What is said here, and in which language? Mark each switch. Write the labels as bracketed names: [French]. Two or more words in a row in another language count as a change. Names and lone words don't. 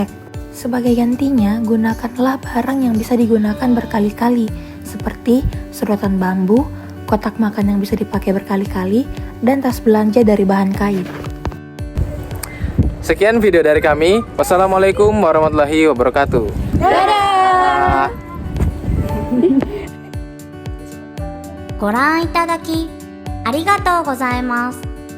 [Indonesian] Sebagai gantinya, gunakanlah barang yang bisa digunakan berkali-kali, seperti sedotan bambu, kotak makan yang bisa dipakai berkali-kali, dan tas belanja dari bahan kain. Sekian video dari kami. [Arabic] والسلام عليكم ورحمة الله وبركاته. [Indonesian] Dadah. [Japanese] ご覧いただきありがとうございます。